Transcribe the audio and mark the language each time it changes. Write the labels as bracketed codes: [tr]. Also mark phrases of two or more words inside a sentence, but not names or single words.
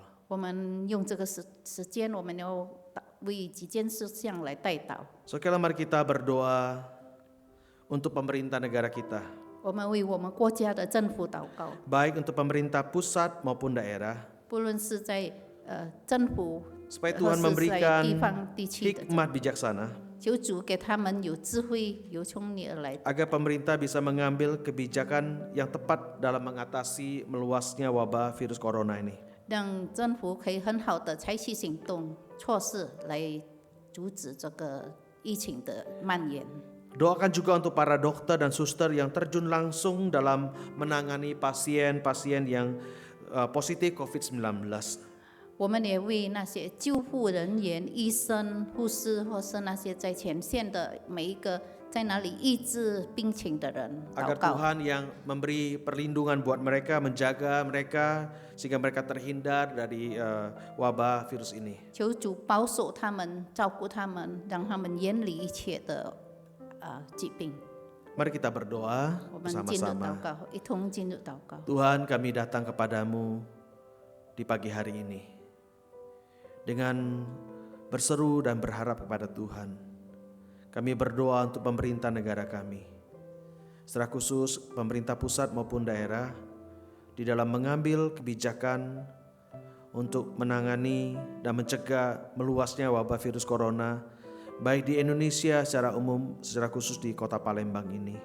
[zh] 我们用这个时间，我们要为几件事项来代祷。 [id] So sekalian mari kita berdoa untuk pemerintah negara kita. [zh] 我们为我们国家的政府祷告， [id] Baik untuk pemerintah pusat maupun daerah. [zh] 不论是在政府 [id] Supaya [zh] 或 [id] Tuhan [zh] 是在 [id] memberikan [zh] 地方地区的， [id] hikmat bijaksana. [zh] 求主给他们有智慧，有从你而来的， [id] Agar pemerintah bisa mengambil kebijakan yang tepat dalam mengatasi meluasnya wabah virus corona ini. [zh] 让政府可以很好的采取行动措施来阻止这个疫情的蔓延。 [id] Doakan juga untuk para dokter dan suster yang terjun langsung dalam menangani pasien-pasien yang positif COVID-19. [zh] 我们也为那些救护人员、医生、护士，或是那些在前线的每一个在那里医治病情的人祷 [id] Agar [zh] 告。 [id] Tuhan yang memberi perlindungan buat mereka, menjaga mereka sehingga mereka terhindar dari wabah virus ini. [zh] 求主保守他们，照顾他们，让他们远离一切的疾病。 [id] Mari kita berdoa [zh] 我们进入祷 [id] bersama-sama. [zh] 告，一同进入祷告。 [id] Tuhan, kami datang kepadamu di pagi hari ini dengan berseru dan berharap kepada Tuhan. Kami berdoa untuk pemerintah negara kami, secara khusus pemerintah pusat maupun daerah, di dalam mengambil kebijakan untuk menangani dan mencegah meluasnya wabah virus corona, baik di Indonesia secara umum, secara khusus di Kota Palembang ini.